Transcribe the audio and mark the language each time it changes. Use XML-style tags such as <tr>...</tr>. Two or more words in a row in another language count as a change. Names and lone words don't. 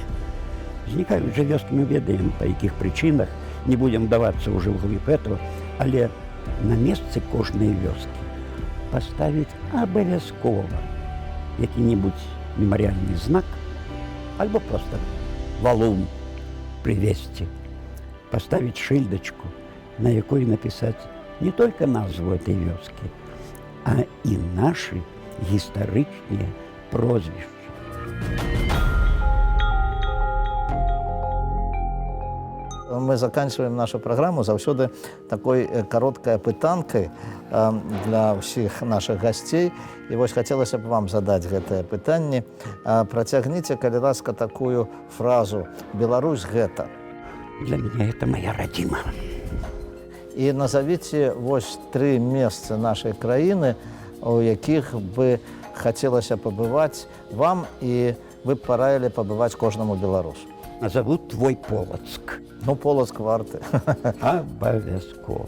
<be>Знікаюць жа вёскі, мы ведаем, па якіх прычынах, не будзем давацца ўжо ў глыб этого, але на месцы кожнай вёскі паставіць абавязкова які-небудзь мемарыяльны знак альбо проста валун прывесці, паставіць шыльдачку, на якой напісаць не толькі назву этой вёскі, а і нашы гістарычныя прозвішчы.</be> <ru>Мы заканчиваем нашу программу</ru> <be>заўсёды такой кароткай пытанкай для ўсіх нашых гасцей. І вось хацелася б вам задаць гэтае пытанне. Працягніце, калі ласка, такую фразу «Беларусь – гэта».</be> <ru>Для меня это моя родина.</ru> <be>І назовіце вось 3 месцы нашай краіны, у якіх бы хацелася пабываць вам, і вы б параілі пабываць кожнаму беларусу.</be> <ru>Назову твой Полоцк.</ru> <be>Ну, Полоцк варты. Абавязкова.</be>